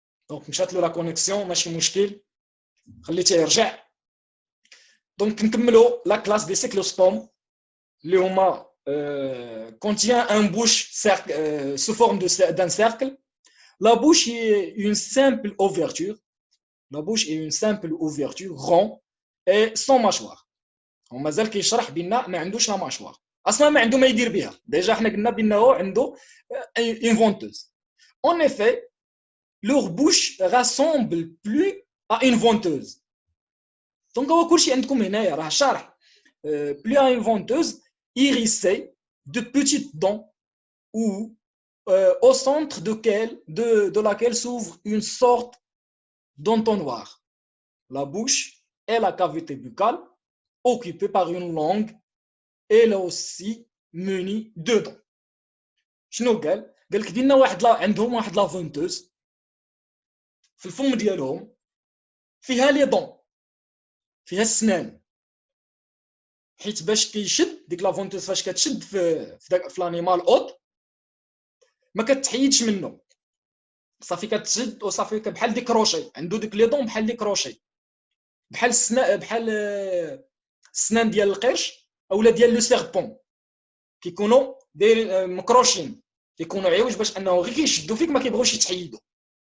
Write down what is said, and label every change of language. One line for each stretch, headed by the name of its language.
Arabic: دونك مشات له لا كونيكسيون، ماشي مشكل، خليته يرجع. دونك نكملوا لا كلاس دي سيكلوسبوم اللي هما
French: contient un bouche sous forme d'un cercle. La bouche est une simple ouverture. La bouche est une simple ouverture ronde et sans mâchoire.
Arabic: ومازال كيشرح بان ما عندوش لا ماشوار، اصلا ما عنده ما يدير بها. ديجا حنا قلنا بانه عنده
French: une venteuse. En effet, leur bouche ressemble plus à une venteuse.
Arabic: Donc هو كلشي عندكم هنايا راه شارح.
French: plus à une venteuse irisée de petites dents ou au centre de laquelle s'ouvre une sorte d'entonnoir. La bouche et la cavité buccale occupée par une langue, elle aussi munie de dents.
Arabic: شنو قال لك دينا عندهم واحد لا فونتوز في الفم ديالهم فيها لي دون، فيها السنان، حيت باش كيشد ديك لا فونتوز فاش كتشد في لانيمال اوت ما كتحيدش منه، صافي كتشد وصافي بحال ديك كروشي، عنده ديك لي دون بحال ديك كروشي، بحال السنان ديال القرش اولا ديال لو سيربون كيكونوا دايرين مكروشين، كيكونوا عيوج باش انه غير كيشدوا فيك ما كيبغوش يتحيدوا.